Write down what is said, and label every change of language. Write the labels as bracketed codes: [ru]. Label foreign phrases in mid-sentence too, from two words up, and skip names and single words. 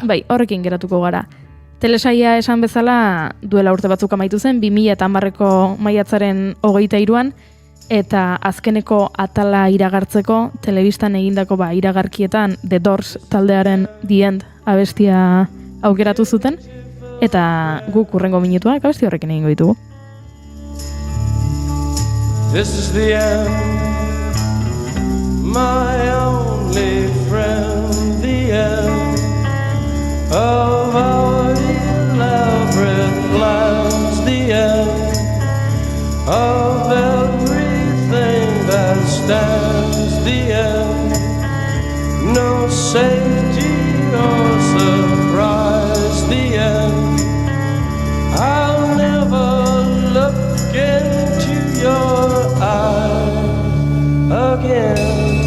[eu] Bai, horrekin geratuko gara. Telesaia esan bezala duela urte batzuk amaitu zen, 2010ko maiatzaren 23an, eta azkeneko atala iragartzeko, telebistan egindako iragarkietan [en] The Doors [eu] taldearen [en] The End [eu] abestia aukeratu zuten, eta guk urrengo minutuak abesti horrekin egingo ditugu. [en] This is the end, my only friend, the end of our elaborate plans, the end of everything that stands, the end, no safety or surprise, the end, I'll never look into your eyes again.